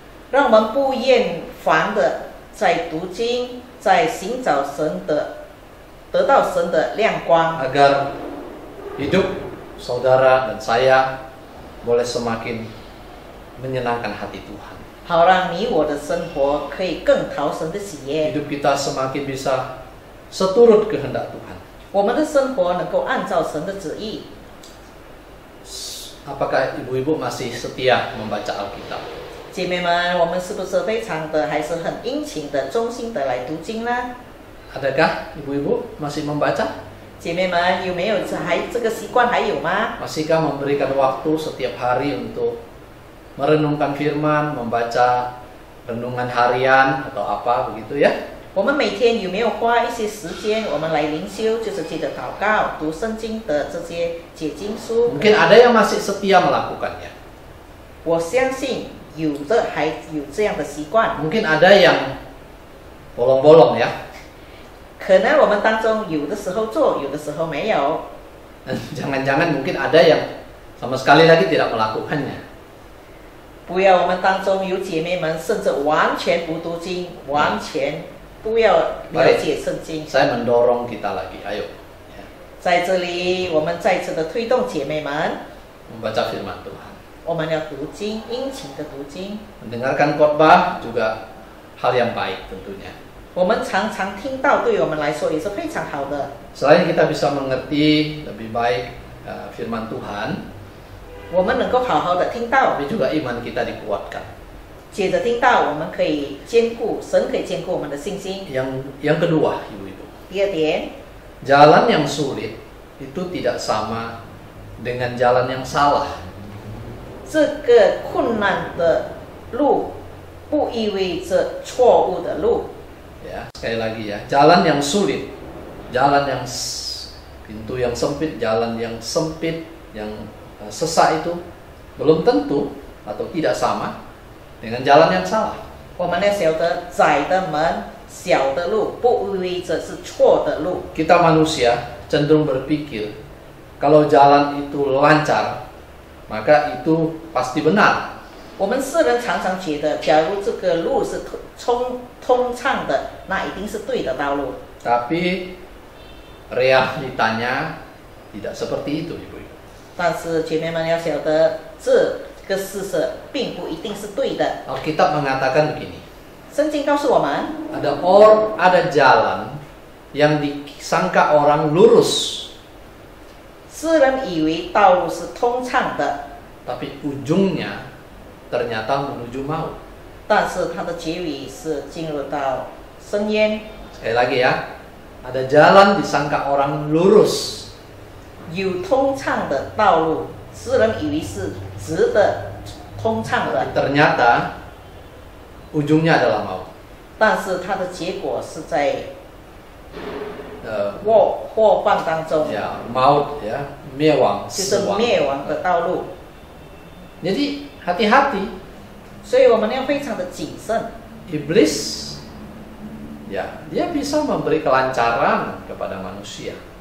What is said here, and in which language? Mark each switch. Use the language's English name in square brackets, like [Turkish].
[Chinese] 让我们不厌烦的在读经，在寻找神的，得到神的亮光， [Indonesian] Agar hidup saudara dan saya boleh semakin menyenangkan hati Tuhan. [Chinese] 好让你我的生活可以更讨神的喜悦， [Indonesian] hidup kita semakin bisa seturut kehendak Tuhan. [Chinese] 我们的生活能够按照神的旨意。 [Indonesian] Apakah ibu-ibu masih setia membaca Alkitab? [Chinese] 姐妹们，我们是不是非常的还是很殷勤的、忠心的来读经呢？ [Indonesian] Adakah ibu-ibu masih membaca? [Chinese] 姐妹们有没有这个习惯还有吗？ [Indonesian] Masihkah memberikan waktu setiap hari untuk merenungkan firman, membaca renungan harian atau apa begitu ya? [Chinese] 我们每天有没有花一些时间，我们来灵修，就是记得祷告、读圣经的这些解经书？ [Indonesian] Mungkin ada yang masih setia melakukannya. [Chinese] 我相信有的还有这样的习惯。 [Indonesian] Mungkin ada yang bolong-bolong ya. [Chinese] 可能我们当中有的时候做，有的时候没有。 [Indonesian] Jangan-jangan mungkin ada yang sama sekali lagi tidak melakukannya. [Chinese] 不要我们当中有姐妹们甚至完全不读经，完全不要了解圣经。 [Indonesian] Saya mendorong kita lagi, ayo. [Chinese] 在这里，我们再次的推动姐妹们， [Indonesian] Membaca firman Tuhan. [Chinese] 我们要读经，殷勤的读经。 [Indonesian] Mendengarkan khotbah juga hal yang baik tentunya. [Chinese] 我们常常听到，对我们来说也是非常好的。 [Indonesian] Selain kita bisa mengerti lebih baik firman Tuhan, [Chinese] 我们能够好好的听到， [Indonesian] tapi juga iman kita dikuatkan. [Chinese] 接着听到，我们可以兼顾神，可以兼顾我们的信心。 [Indonesian] Yang kedua, ibu-ibu, [Chinese] 第二点， [Indonesian] jalan yang sulit itu tidak sama dengan jalan yang salah. [Chinese] 这个困难的路不意味着错误的路。 [Indonesian] Ya, sekali lagi ya, jalan yang sulit, jalan yang pintu yang sempit, jalan yang sempit, yang sesak itu belum tentu atau tidak sama dengan jalan yang salah. [Chinese] 我们要晓得，窄的门、小的路不意味着是错的路。 [Indonesian] Kita manusia cenderung berpikir kalau jalan itu lancar, maka itu pasti benar. [Chinese] 我们世人常常觉得，假如这个路是通畅的，那一定是对的道路。 [Indonesian] Tapi realitanya tidak seperti itu, ibu-ibu. [Chinese] 但是姐妹们要晓得，这个事实并不一定是对的。 [Indonesian] Alkitab mengatakan begini, [Chinese] 圣经告诉我们， [Indonesian] ada jalan yang disangka orang lurus, [Chinese] 世人以为道路是通畅的， [Indonesian] tapi ujungnya ternyata menuju maut. [Chinese] 但是它的结尾是进入到深渊。 [Indonesian] Sekali lagi ya, ada jalan disangka orang lurus, [Chinese] 有通畅的道路，世人以为是直的、通畅的， [Indonesian] ternyata ujungnya adalah maut. [Chinese] 但是它的结果是在祸患当中， [Indonesian] Ya, maut ya, mewang, [Chinese] 就是 sewang. 灭亡的道路。 [Indonesian] Jadi hati-hati, [Chinese] 所以我们要非常的谨慎。 [Indonesian] iblis ya, dia bisa memberi kelancaran kepada manusia.